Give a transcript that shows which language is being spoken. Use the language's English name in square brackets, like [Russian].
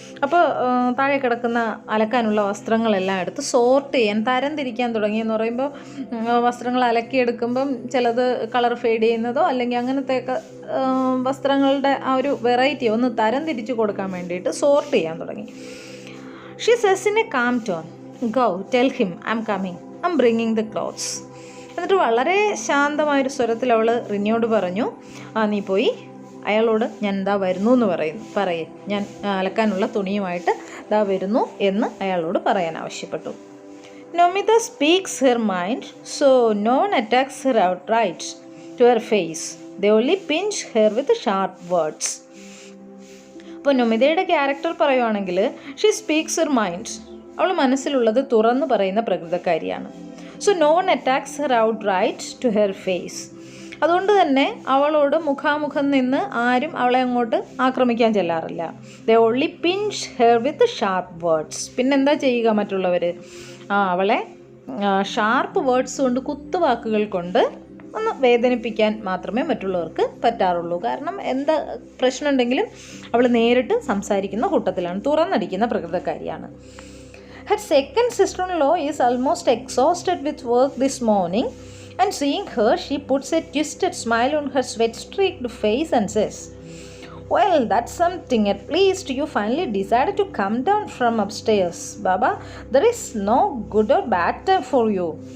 [Malayalam] അപ്പോൾ താഴെ കിടക്കുന്ന അലക്കാനുള്ള വസ്ത്രങ്ങളെല്ലാം എടുത്ത് സോർട്ട് ചെയ്യാൻ, തരംതിരിക്കാൻ തുടങ്ങിയെന്ന് പറയുമ്പോൾ വസ്ത്രങ്ങൾ അലക്കിയെടുക്കുമ്പം ചിലത് കളർ ഫെയ്ഡ് ചെയ്യുന്നതോ അല്ലെങ്കിൽ അങ്ങനത്തെയൊക്കെ വസ്ത്രങ്ങളുടെ ആ ഒരു വെറൈറ്റി ഒന്ന് തരംതിരിച്ച് കൊടുക്കാൻ വേണ്ടിയിട്ട് സോർട്ട് ചെയ്യാൻ തുടങ്ങി. [English] She says in a calm tone, "Go, tell him I'm coming. I'm bringing the clothes." [Malayalam] എന്നിട്ട് വളരെ ശാന്തമായൊരു സ്വരത്തിൽ അവൾ റിനിയോട് പറഞ്ഞു, നീ പോയി അയാളോട് ഞാൻ ദാ വരുന്നു എന്ന് പറയേ, ഞാൻ അലക്കാനുള്ള തുണിയുമായിട്ട് ദാ വരുന്നു എന്ന് അയാളോട് പറയാൻ ആവശ്യപ്പെട്ടു. [English] Nomita speaks her mind, so no one attacks her outright to her face, they only pinch her with sharp words. [Malayalam] അപ്പോൾ നൊമിതയുടെ ക്യാരക്ടർ പറയുവാണെങ്കിൽ [English] she speaks her mind, [Malayalam] അവൾ മനസ്സിലുള്ളത് തുറന്നു പറയുന്ന പ്രകൃതക്കാരിയാണ്. [English] so no one attacks her outright to her face, [Malayalam] അതുകൊണ്ട് തന്നെ അവളോട് മുഖാമുഖം നിന്ന് ആരും അവളെ അങ്ങോട്ട് ആക്രമിക്കാൻ ചെല്ലാറില്ല. [English] They only pinch her with sharp words. [Malayalam] പിന്നെന്താ ചെയ്യുക മറ്റുള്ളവർ? അവളെ ഷാർപ്പ് വേർഡ്സ് കൊണ്ട്, കുത്തുവാക്കുകൾ കൊണ്ട് ഒന്ന് വേദനിപ്പിക്കാൻ മാത്രമേ മറ്റുള്ളവർക്ക് പറ്റാറുള്ളൂ. കാരണം എന്താ പ്രശ്നമുണ്ടെങ്കിലും അവൾ നേരിട്ട് സംസാരിക്കുന്ന കൂട്ടത്തിലാണ്, തുറന്നടിക്കുന്ന പ്രകൃതക്കാരിയാണ്. [English] Her second sister-in-law is almost exhausted with work this morning, and seeing her, she puts a twisted smile on her sweat-streaked face and says, "Well, that's something. At least you finally decided to come down from upstairs. Baba, there is no good or bad time for you.